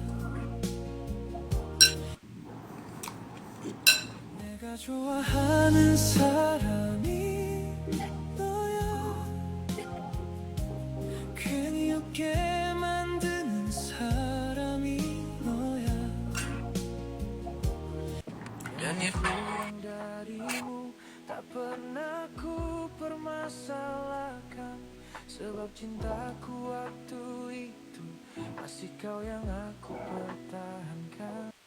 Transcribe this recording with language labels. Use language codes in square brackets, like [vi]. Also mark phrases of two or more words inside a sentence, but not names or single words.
[ko] 내가 좋아하는 사람이 너야 괜히 웃게 만드는 사람이 너야 [id] Ruang darimu tak pernah ku permasalahkan. Sebab cintaku waktu itu masih kau yang aku pertahankan.